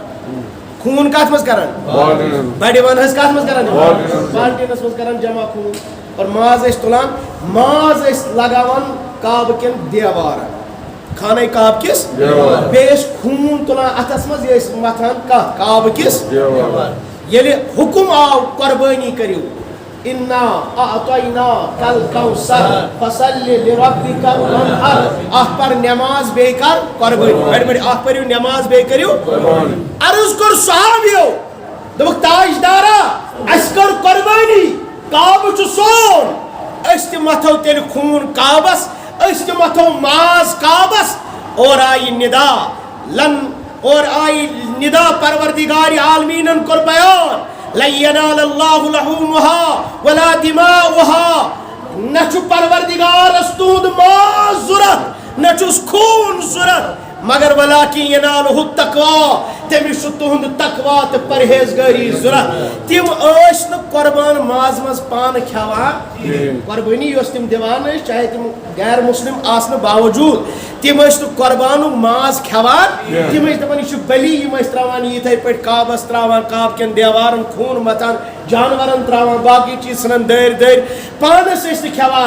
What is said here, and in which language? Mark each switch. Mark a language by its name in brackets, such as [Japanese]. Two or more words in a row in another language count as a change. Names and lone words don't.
[Kashmiri] خوٗن کتھ منٛز کران بڑِ ون حظ کتھ منٛز کران بالٹیٖنس منٛز کران جمع خوٗن اور ماز ٲسۍ تُلان ماز ٲسۍ لگاوان کعبہٕ کٮ۪ن دیوارن خانہ کعبہ کس بیٚیہِ ٲسۍ خوٗن تُلان اتھس منٛز یہِ ٲسۍ متھان کتھ کعبہٕ کس ییٚلہِ حُکم آو قۄربٲنی کٔرِو [Arabic] انا اعطیناک الکوثر فصل لربک وانحر [Kashmiri] اکھ پر نماز بیٚیہِ کر قۄربٲنی بڑِ بڑِ اکھ پٔرِو نماز بیٚیہِ کٔرِو عرض کوٚر صحابیو دوٚپُکھ تاجدارا اَسہِ کٔر قۄربٲنی کعبہٕ چھُ سون أسۍ تہِ متھو تیٚلہِ خوٗن کعبس أسۍ تہِ متھو ماز کعبس اور آیہِ ندا اور آیہِ ندا پروردگار عالمیٖنن کوٚر بیان [Arabic] لن ینال اللہ لحومها ولا دماؤها [Kashmiri] نہ چھُ پروردگارس تُہُنٛد ماز ضوٚرتھ نہ چھُس خوٗن ضوٚرتھ مگر [Arabic] ولاکن ینالہ التقویٰ [Kashmiri] تٔمِس چھُ تُہُنٛد تقوا تہٕ پرہیزگٲری ضوٚرتھ. تِم ٲسۍ نہٕ قۄربان ماز منٛز پانہٕ کھٮ۪وان قۄربٲنی یۄس تِم دِوان ٲسۍ چاہے تِم غیر مسلم آسنہٕ باوجوٗد تِم ٲسۍ نہٕ قۄربانُک ماز کھٮ۪وان تِم ٲسۍ دپان یہِ چھُ بلی یِم ٲسۍ تراوان یِتھے پٲٹھۍ کعبس تراوان کعبہٕ کٮ۪ن دیوارن خوٗن متھان جانورن تراوان باقٕے چیٖز ژھٕنان دٲرۍ پانس ٲسۍ نہٕ کھٮ۪وان.